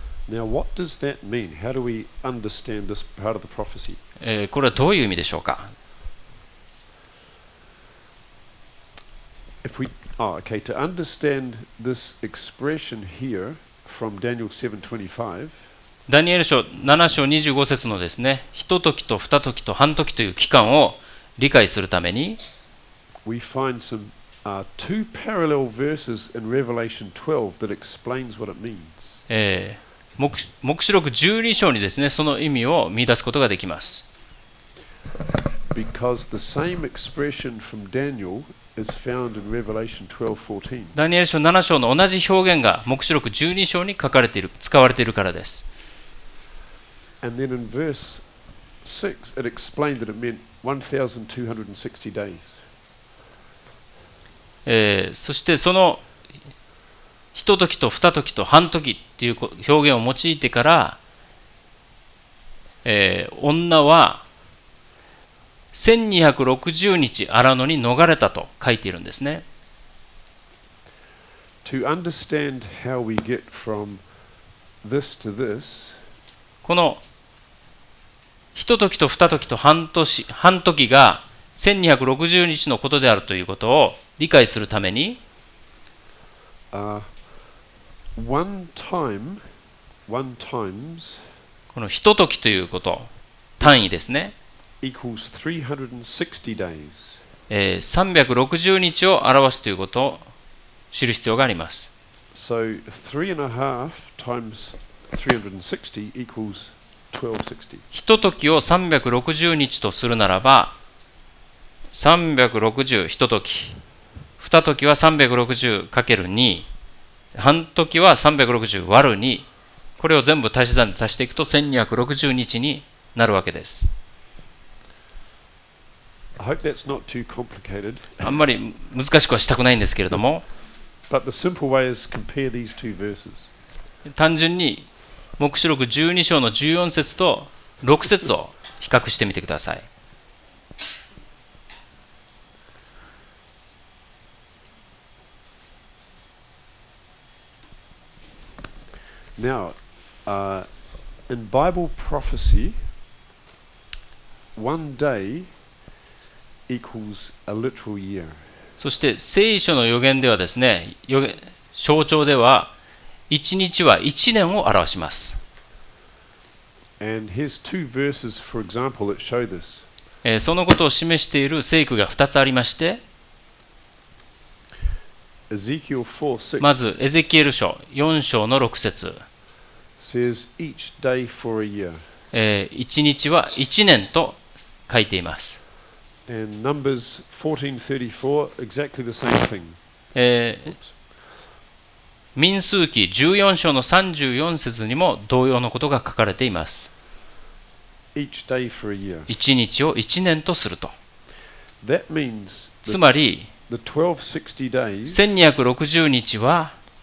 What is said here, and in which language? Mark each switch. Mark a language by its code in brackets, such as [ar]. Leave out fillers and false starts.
[en] Now, what does that mean? How do we understand this part of the prophecy? [ja] これはどういう意味でしょうか。 [en] Okay, to understand this expression here from Daniel 7:25, [ja] ダニエル書7章25節のですね、一時と二時と半時という期間を理解するために、 [en] we find some two parallel verses in Revelation 12 that explains what it means. [ja] 黙示録12章にですね、その意味を見出すことができます。 [en] Because the same expression from Daniel is found in Revelation 12:14. [ja] ダニエル書7章の同じ表現が黙示録12章に書かれている、使われているからです。 [en] And then in verse 6, it explained that it meant 1,260 days. [ja] そしてその一時と二時と半時っていう表現を用いてから、女は1260日荒野に逃れたと書いているんですね。 [en] To understand how we get from this to this, [ja] この一時と二時と半時が1260日のことであるということを理解するために、 [en] one times [ja] この一時ということ、単位ですね。 [en] equals 360 days. [ja] 360日を表すということを知る必要があります。 [en] So 3.5 times 360 equals 1260. [ja] 一時を360日とするならば、360一時、二時は 360×2、半時は360割る2、これを全部足し算で足していくと1260日になるわけです。 [en] I hope that's not too complicated. [ja] あんまり難しくはしたくないんですけれども、 [en] But the simple way is compare these two verses. [ja] 単純に黙示録12章の14節と6節を比較してみてください。 [en] Now, in Bible prophecy, one day equals a literal year. [ja] そして聖書の予言ではですね、象徴では1日は1年を表します。 [en] And here's two verses, for example, that show this. [ja] そのことを示している聖句が2つありまして、 [en] Ezekiel 4:6 [ja] まずエゼキエル書4章の6節 [en] says each day for a year. [ja] 1日は1年と書いています。 [en] And Numbers 14:34, exactly the same thing. [ja] 民数記14章の34節にも同様のことが書かれています。 [en] Each day for a year. [ja] 1日を1年とすると。 [en] That means [ja] つまり、 [en] the 1260 days [ja] 1260日は